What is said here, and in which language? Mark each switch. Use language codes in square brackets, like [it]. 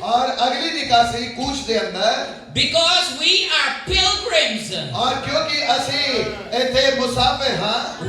[hi] और अगली निकासी कूच दे अंदर [en] because we are pilgrims. [pa] और क्योंकि असी इथे मुसाफिर हां